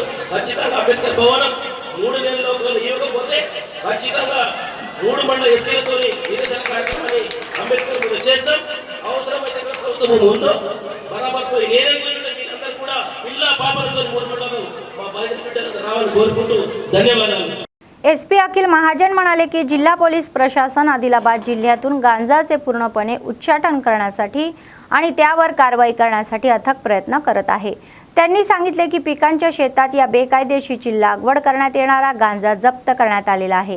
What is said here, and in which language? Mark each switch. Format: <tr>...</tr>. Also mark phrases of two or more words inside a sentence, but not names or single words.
<te>ఖచ్చితంగా అంబేద్కర్ భవనం 3 నెలల్లో ఇవ్వకపోతే ఖచ్చితంగా 3 మండల ఎస్సీలతో నిరసన కార్యక్రమాన్ని అంబేద్కర్ కూడా చేస్తాం. అవసరమైతే ప్రభుత్వం ఉందో బరాబర్ పోయి నేనే కూర్చుంటే మీరందరూ కూడా పిల్ల పాపలతో కోరుకుంటాను. మా బాధ్యత బిడ్డలంతా రావాలని కోరుకుంటూ ధన్యవాదాలు.</te> <mr>SP अखिल महाजन म्हणाले की जिल्हा पोलीस प्रशासन आदिलाबाद जिल्ह्यातून गांजाचे पूर्णपणे उच्चाटन करण्यासाठी आणि त्यावर कारवाई करण्यासाठी अथक प्रयत्न करत आहे. त्यांनी सांगितले की पिकांच्या शेतात या बेकायदेशीरची लागवड करण्यात येणारा गांजा जप्त करण्यात आलेला आहे.</mr>